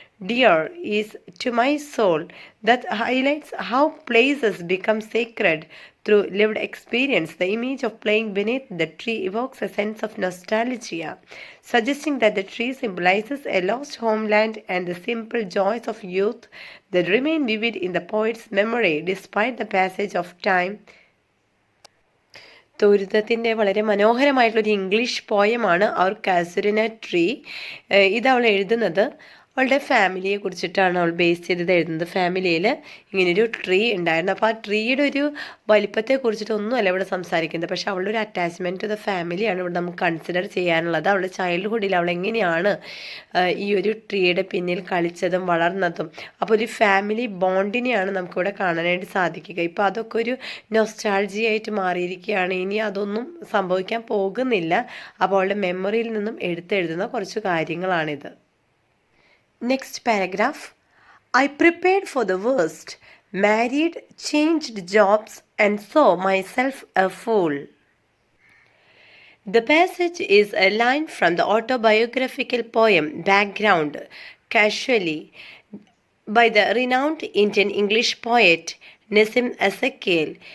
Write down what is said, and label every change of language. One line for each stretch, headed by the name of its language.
English: Dear is to my soul, that highlights how places become sacred through lived experience. The image of playing beneath the tree evokes a sense of nostalgia, suggesting that the tree symbolizes a lost homeland and the simple joys of youth that remain vivid in the poet's memory despite the passage of time.
Malayalam: തൊരുതത്തിൻ്റെ വളരെ മനോഹരമായിട്ടുള്ളൊരു English പോയമാണ് അവർ കാസുരിന tree. ഇത് അവൾ എഴുതുന്നത് അവളുടെ ഫാമിലിയെ കുറിച്ചിട്ടാണ് അവൾ base ചെയ്തത് എഴുതുന്നത്. ഫാമിലിയിൽ ഇങ്ങനൊരു ട്രീ ഉണ്ടായിരുന്നു. അപ്പോൾ ആ ട്രീയുടെ ഒരു വലിപ്പത്തെ കുറിച്ചിട്ടൊന്നുമല്ല ഇവിടെ സംസാരിക്കുന്നത്. പക്ഷെ അവളുടെ ഒരു അറ്റാച്ച്മെൻറ്റ് ടു ദ ഫാമിലിയാണ് ഇവിടെ നമുക്ക് കൺസിഡർ ചെയ്യാനുള്ളത്. അവളുടെ ചൈൽഡ്ഹുഡിൽ അവൾ എങ്ങനെയാണ് ഈ ഒരു ട്രീയുടെ പിന്നിൽ കളിച്ചതും വളർന്നതും. അപ്പോൾ ഒരു ഫാമിലി ബോണ്ടിനെയാണ് നമുക്കിവിടെ കാണാനായിട്ട് സാധിക്കുക. ഇപ്പോൾ അതൊക്കെ ഒരു നൊസ്റ്റാൾജിയായിട്ട് മാറിയിരിക്കുകയാണ്. ഇനി അതൊന്നും സംഭവിക്കാൻ പോകുന്നില്ല. അപ്പോൾ അവളുടെ മെമ്മറിയിൽ നിന്നും എടുത്തെഴുതുന്ന കുറച്ച് കാര്യങ്ങളാണിത്.
English: Next paragraph. I prepared for the worst, married, changed jobs, and saw myself a fool. The passage is a line from the autobiographical poem Background, Casually, by the renowned Indian English poet Nissim Ezekiel.